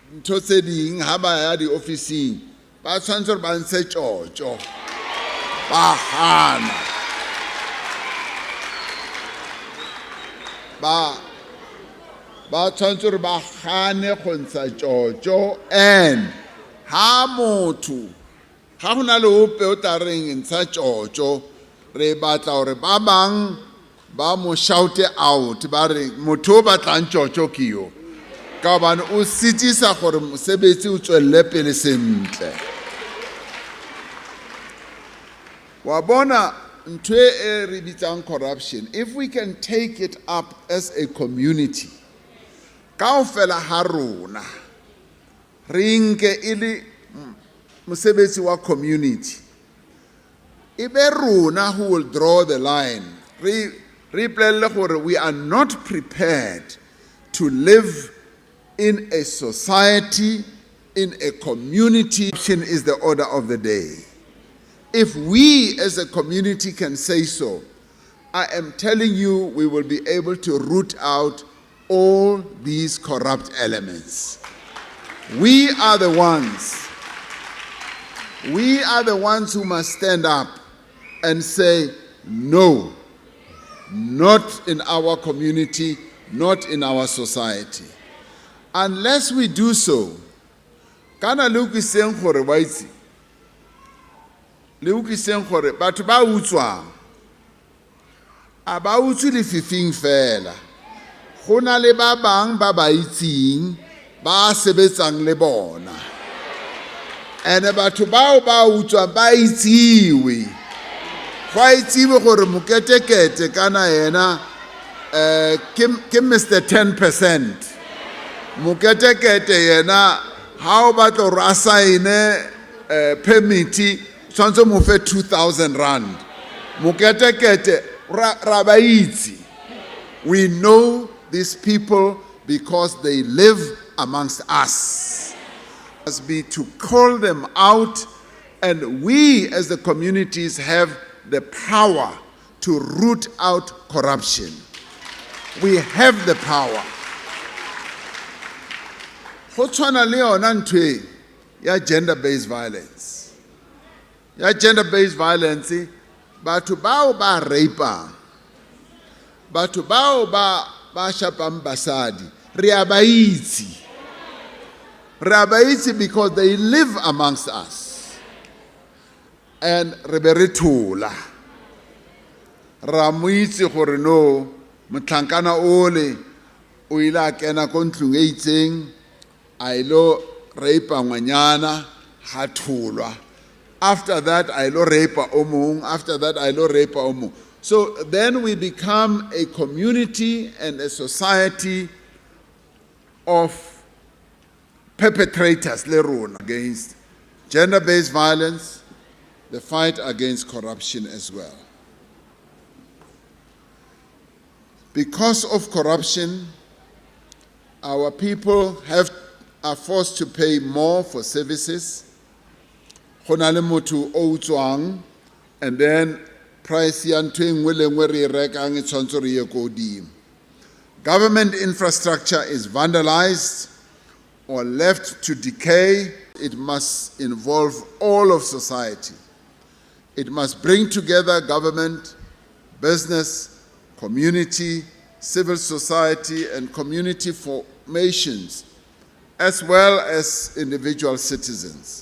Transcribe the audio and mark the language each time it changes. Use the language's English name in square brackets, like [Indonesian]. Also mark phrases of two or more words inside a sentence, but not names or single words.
[Tswana] ntho tse ding ha ba ya di-officing ba tshwanetse gore ba ntshe tjotjo ba hana ba tshwanetse gore ba gane go ntsha tjotjo. And ha motho ga go na le ope o tla reng ntsha tjotjo, re batla gore ba bang ba mo shout out ba re motho o batlang tjotjo ke yo, ka hobane o sitisa gore mosebetsi o tswelle pele sentle. Wa bona ntho e re bitsang corruption, [English] if we can take it up as a community, [Tswana] kaofela ha rona re nke e le mosebetsi wa community, e be rona [English] who will draw the line. [Tswana] Re ipolelle gore [English] we are not prepared to live in a society, in a community. Corruption is the order of the day. If we as a community can say so, I am telling you, we will be able to root out all these corrupt elements. We are the ones who must stand up and say, no, not in our community, not in our society. Unless we do so, [Tswana] kana le utlwiseng gore wa itse, le utlwiseng gore batho ba utswang a ba utswe lefifing fela, go na le ba bang ba ba itseng ba sebetsang le bona, and batho bao ba utswang ba itsiwe, go a itsiwe gore moketekete kana yena ke Mr. 10%. Moketekete yena ha o batla gore a sign permit tshwanetse mo fe 2,000 rand. Moketekete ra ba itse. [English] We know these people because they live amongst us. It must be to call them out, and we as the communities have the power to root out corruption. We have the power. [Tswana] Go tshwana le yona ntwe ya [English] gender-based violence. Ya gender-based violence, [Tswana] batho bao ba rapang, batho bao ba shapang basadi, re a ba itse. Re a ba itse [English] because they live amongst us. [Tswana] And re be re thola. Ra mo itse gore no, motlhankana ole o ile a kena ko ntlong e itseng, a ilo rapa ngwanyana ha tholwa. [English] After that, I [Tswana] ilo rapa o mong. [English] After that, I [Tswana] ilo rapa o mong. [English] So then we become a community and a society of perpetrators [Tswana] le rona [English] against gender-based violence, the fight against corruption as well. Because of corruption, our people are forced to pay more for services. [Tswana] Go na le motho o utswang, [English] and then [Tswana] price ya ntho e nngwe le nngwe re e rekang e tshwanetse re ye ko godimo. [English] Government infrastructure is vandalized or left to decay. It must involve all of society. It must bring together government, business, community, civil society, and community formations, as well as individual citizens.